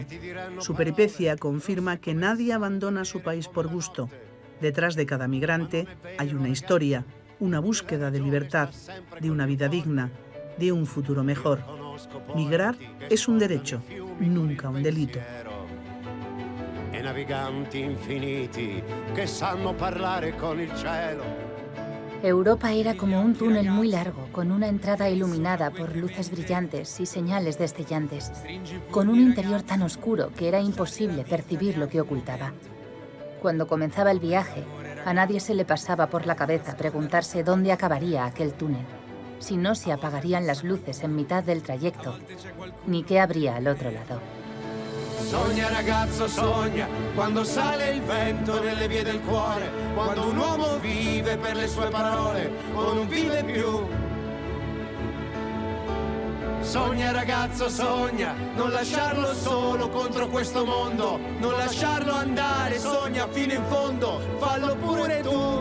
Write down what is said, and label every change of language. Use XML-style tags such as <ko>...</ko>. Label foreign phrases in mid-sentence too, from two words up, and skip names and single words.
<es>Su peripecia confirma que nadie abandona su país por gusto. Detrás de cada migrante hay una historia, una búsqueda de libertad, de una vida digna, de un futuro mejor. Migrar es un derecho, nunca un delito.</es> <it>Naviganti infiniti che sanno parlare con il cielo.</it> <es>Europa era como un túnel muy largo, con una entrada iluminada por luces brillantes y señales destellantes, con un interior tan oscuro que era imposible percibir lo que ocultaba. Cuando comenzaba el viaje, a nadie se le pasaba por la cabeza preguntarse dónde acabaría aquel túnel, si no se apagarían las luces en mitad del trayecto, ni qué habría al otro lado.</es> <it>Sogna ragazzo, sogna, quando sale il vento nelle vie del cuore, quando un uomo vive per le sue parole o non vive più. Sogna ragazzo, sogna, non lasciarlo solo contro questo mondo, non lasciarlo andare, sogna fino in fondo, fallo pure tu.</it>